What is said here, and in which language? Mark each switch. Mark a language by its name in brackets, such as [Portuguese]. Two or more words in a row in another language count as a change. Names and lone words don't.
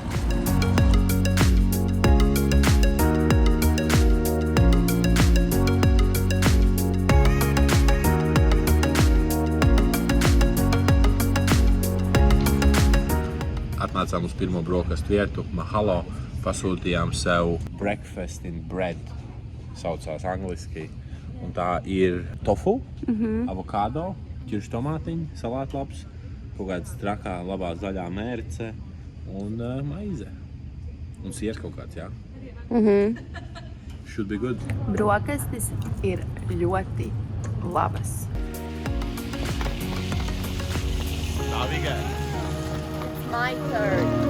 [Latvian] Atnācām uz pirmo brokastu vietu, Mahalo, pasūtījām sev [English] breakfast in bread, [Latvian] saucās angliski. Un tā ir tofu, avokado, ķiršu tomātiņi, salātlaps, kaut kāds trakā labā zaļā mērce un maize. Un siers kaut kāds, jā? [English] Should be good. [Latvian] Brokastis ir ļoti labas. Tā tikai. [English] My turn.